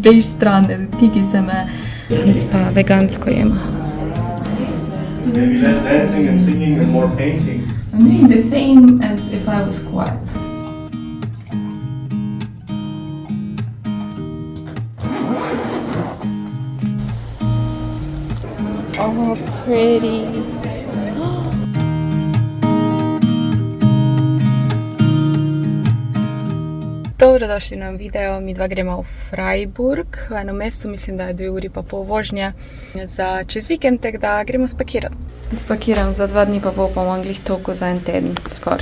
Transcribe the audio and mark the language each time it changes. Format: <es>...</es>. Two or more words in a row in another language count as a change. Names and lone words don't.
<en>bež strane, tiki se me. Pa vegansko jema. Maybe less dancing and singing and more painting. I'm doing the same as if I was quiet. Oh, pretty.</en> <sl>Dobrodošli na video, mi dva gremo v Freiburg, v eno mesto, mislim, da je 2 uri pa pol vožnje za čez vikend, tako da gremo spakirati. Spakiram za 2 dni pa pol, pa imam glih toliko za en teden, skor.</sl>